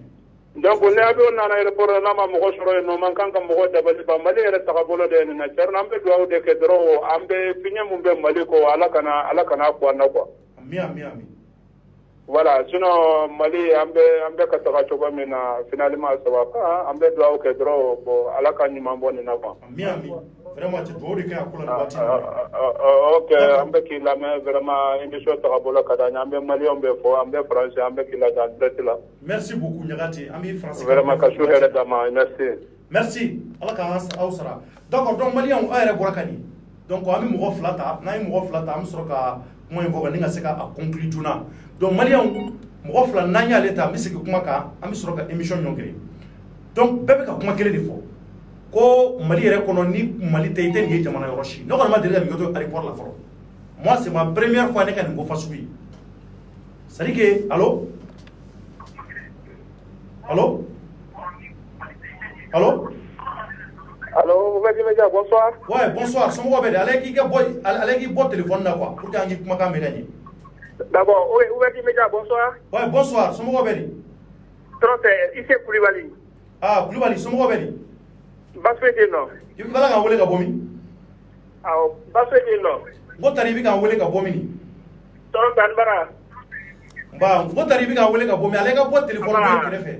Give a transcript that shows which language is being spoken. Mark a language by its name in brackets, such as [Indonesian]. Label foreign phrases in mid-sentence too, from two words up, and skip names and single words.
[Bambara] donc ne a bɛ nana aéroport la n'a ma mɔgɔ sɔrɔ yen nɔ man kan ka mɔgɔ dabali ban Mali yɛrɛ tagabolo de ye nin na Thierno an bɛ dugawu de kɛ dɔrɔn an bɛ fiɲɛ min bɛ Mali kɔ ala kana bɔ an na quoi ami voilà sinon Mali an bɛ ka taga cogo min na [French] finalement ça va pas [Bambara] an bɛ dugawu kɛ dɔrɔn bon ala ka ɲuman bɔ nin na quoi ami vraiment tu dugawu de kɛ a ko la nin waati ok an bɛ k'i lamɛn vraiment émission tagabolo ka d'an ye an bɛ Maliyɛnw bɛɛ fɔ an bɛ français an bɛ k'i lajɛ [French] en direct [Bambara] la [French] merci beaucoup [Bambara] ɲagate an b'i français vraiment ka su hɛrɛ d'an ma merci ala k'an aw sara d'accord donc Maliyɛnw aw yɛrɛ bɔra ka nin donc an bɛ mɔgɔ 2 ta n'an ye mɔgɔ 2 ta an bɛ sɔrɔ ka kuma in fɔ ka ni ka se ka conclure joona donc Maliyɛnw mɔgɔ 2 n'an y'ale ta an bɛ segin kuma kan an bɛ sɔrɔ ka émission ɲɔngiri donc bɛɛ bɛ ka kuma kelen de fɔ ko Mali yɛrɛ kɔnɔ ni Mali tɛ i tɛ nin ye jamana yɔrɔ si ne kɔni ma deli ka nin kɛ to aéroport la fɔlɔ [French] moi c'est ma première fois ne ka nin ko fasugu ye c'est à dire que allo Ouverture bonsoir. Ouais, bonsoir. [Bambara] Somɔgɔw bɛ di ale k'i bɔ téléphone na quoi [French] pour que [Bambara] an k'i kumakan mɛn ka ɲɛ. [French] D'abord, Ouverture Média, bonsoir. Ouais, bonsoir. [Bambara] Somɔgɔw bɛ di. [French] Trop c'est Issé Koulibaly. [Bambara] Koulibaly, somɔgɔw bɛ di. Basfé den nɔ. I bɛ k'an wele ka bɔ min? Basfé den nɔ. N ko tari i bɛ k'an wele ka bɔ min? Tɔrɔ Tanbara. N ko tari i bɛ k'an wele ka bɔ min? Ale ka bɔ téléphone kɛrɛfɛ.